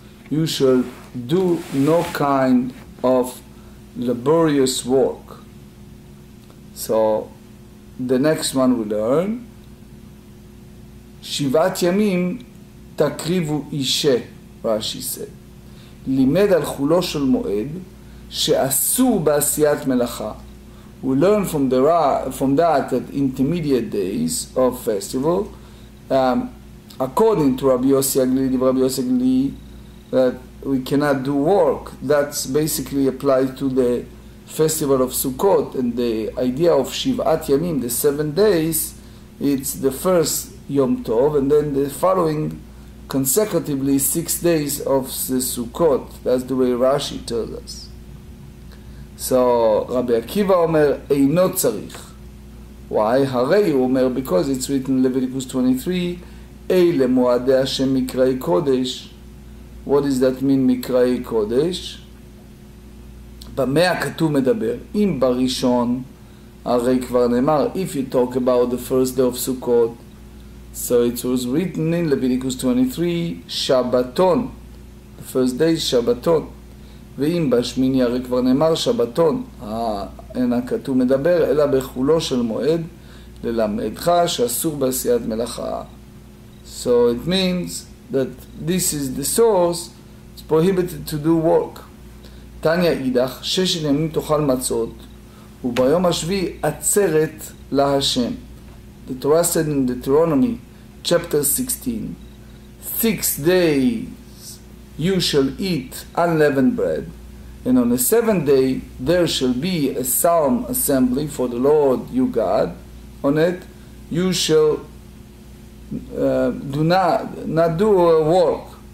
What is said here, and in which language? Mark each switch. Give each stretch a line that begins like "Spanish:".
English: You shall do no kind of laborious work. So the next one we learn,
Hebrew: שבעת ימים תקריבו אישה,
English: רש"י said.
Hebrew: לימד על חולו של מועד שאסור בעשיית מלאכה.
English: We learn from that intermediate days of festival, according to Rabbi Yossi that we cannot do work. That's basically applied to the festival of Sukkot, and the idea of Shivat Yamim, the 7 days, it's the first Yom Tov, and then the following consecutively 6 days of the Sukkot. That's the way Rashi tells us. So Rabbi Akiva
Hebrew: Omer אינו צריך.
English: Why?
Hebrew: הרי הוא אומר,
English: because it's written in Leviticus 23,
Hebrew: אלה מועדי השם מקראי קודש.
English: What does that mean
Hebrew: מקראי קודש? במה הכתוב מדבר? אם בראשון, הרי כבר נאמר,
English: if you talk about the first day of Sukkot, so it was written in Leviticus 23, שבתון. The first day is שבתון.
Hebrew: ואם בשמיני, הרי כבר נאמר שבתון. אין הכתוב מדבר, אלא בחולו של מועד, ללמדך שאסור בעשיית מלאכה.
English: So it means that this is the source, it's prohibited to do work.
Hebrew: תניא אידך, 6 ימים תאכל מצות, וביום השביעי עצרת להשם.
English: The Torah said in Deuteronomy chapter 16, 6 days you shall eat unleavened bread, and on the 7th day there shall be a solemn assembly for the Lord your God. On it you shall not do work.